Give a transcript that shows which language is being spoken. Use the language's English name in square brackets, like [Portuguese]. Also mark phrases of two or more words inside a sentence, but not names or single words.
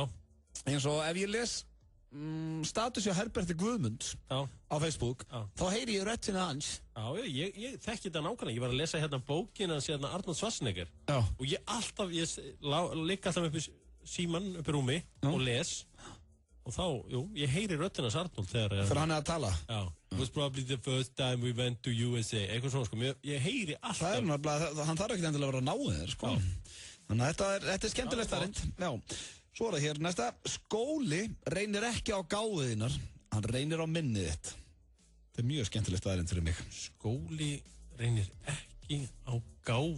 [Icelandic] Eins og ef ég les status hjá Herberti Guðmunds á Facebook, þá heyri ég röddina hans. Já, ég þekki þetta nákvæmlega. Ég var að lesa hérna bókina hans hérna Arnold Schwarzenegger. Já. Og ég ligg alltaf upp í síman, upp í rúmi og les. Og þá, ég heyri röddina hans Arnold þegar hann er að tala. Já. [English] It was probably the first time we went to USA. [Icelandic] Eitthvað svona, sko. Ég heyri alltaf. Það nefnilega, hann þarf ekkert endilega að vera náinn þér, sko. Þannig að þetta er skemmtilegt staðreynd. Já. Svo er það hér næsta. Skóli reynir ekki á gáðuðinnar, hann reynir á minnið þitt. Þetta er mjög skemmtileg staðarind fyrir mig. Skóli reynir ekki á gáfur.